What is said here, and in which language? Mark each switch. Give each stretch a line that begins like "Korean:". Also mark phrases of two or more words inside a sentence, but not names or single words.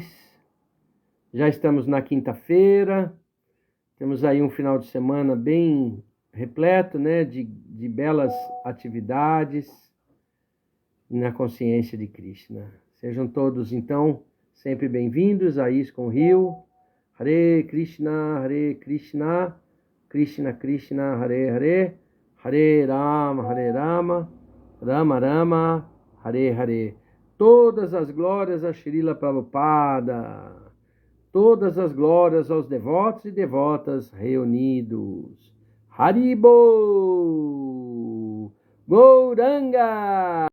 Portuguese: Já estamos na quinta-feira. Temos aí um final de semana bem repleto, né? De belas atividades na consciência de Krishna. Sejam todos, então, sempre bem-vindos a ISKCON Rio.
Sanskrit: हरे कृष्ण कृष्ण कृष्ण हरे हरे हरे राम राम राम हरे हरे, Hare Rama, Rama Rama, Hare Hare.
Portuguese: Todas as glórias a Srila Prabhupada, todas as glórias aos devotos e devotas reunidos. Haribo! Gauranga!